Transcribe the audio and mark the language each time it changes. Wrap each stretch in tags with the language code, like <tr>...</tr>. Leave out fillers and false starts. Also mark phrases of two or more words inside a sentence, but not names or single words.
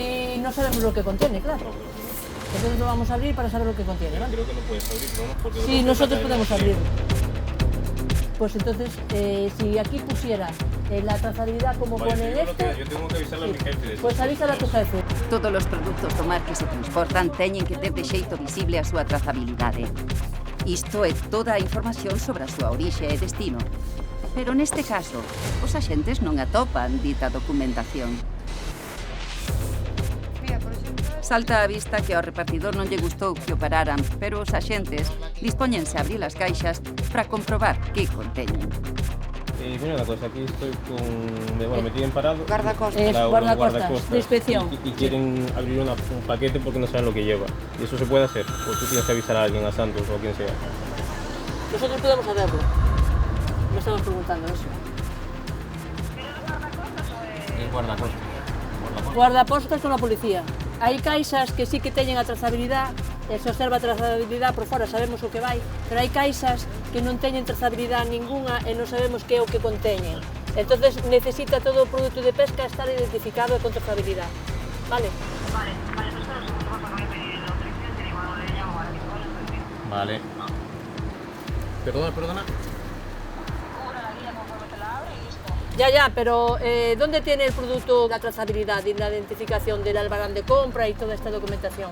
<es>Y no sabemos lo que contiene, claro. Entonces lo vamos a abrir para saber lo que contiene, ¿vale? Creo que no puedes abrirlo, ¿no? Porque Sí, nosotros podemos abrirlo. Pues entonces, si aquí pusiera la trazabilidad como pone en esto... Yo tengo que avisarle a mi jefe de eso. Pues avísala a tu jefe.</es> <gl>Todos os produtos do mar que se transportan teñen que ter de xeito visible a súa trazabilidade. Isto é toda a información sobre a súa orixe e destino. Pero neste caso, os axentes non atopan dita documentación. Salta a vista que ao repartidor non lle gustou que o pararan, pero os axentes dispóñense a abrir as caixas para comprobar que conteñen.</gl> <es>Mira una cosa, aquí estoy con... Bueno, me tienen parado. Guardacostas. Guardacostas, de inspección. Y quieren abrir un paquete porque no saben lo que lleva. ¿Y eso se puede hacer? ¿O tú tienes que avisar a alguien, a Santos o a quien sea? Nosotros podemos hacerlo. Me estamos preguntando eso. Es guardacostas. Guardapostas con la policía.</es> <gl>Hai caixas que sí que teñen a trazabilidade, se observa a trazabilidade por fora, sabemos o que vai, pero hai caixas que non teñen trazabilidade ninguna e non sabemos que é o que conteñen. Entonces necesita todo o produto de pesca estar identificado e con trazabilidade. Vale? Vale. Perdona.</gl> <es>Ya, pero ¿dónde tiene el producto la trazabilidad y la identificación del albarán de compra y toda esta documentación?</es>